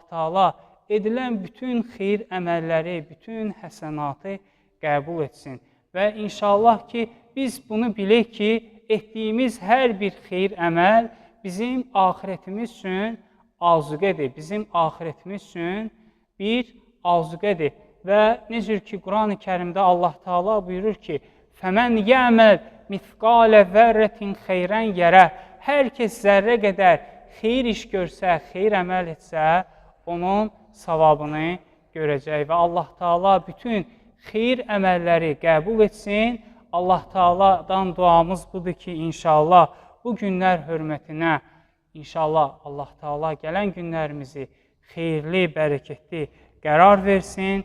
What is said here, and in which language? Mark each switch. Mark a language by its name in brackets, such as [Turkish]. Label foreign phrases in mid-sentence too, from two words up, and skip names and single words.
[Azerbaijani] Teala edilən bütün xeyir əməlləri, bütün həsənatı qəbul etsin və inşallah ki, biz bunu bilək ki, etdiyimiz hər bir xeyir əməl bizim axirətimiz üçün azuqədir, bizim axirətimiz üçün bir azuqədir və necə ki, Quran-ı Kərimdə Allah Teala buyurur ki, [Arabic] فَمَنْ يَعْمَلْ مِثْقَالَ ذَرَّةٍ خَيْرًا يَرَهُ [Azerbaijani] Hər kəs zərrə qədər xeyir iş görsə, xeyir əməl etsə, onun savabını görəcək və Allah Teala bütün xeyir əməlləri qəbul etsin. Allah Teala'dan duamız budur ki, inşallah bu günlər hörmətinə, inşallah Allah Teala gələn günlərimizi xeyirli, bərəkətli qərar versin.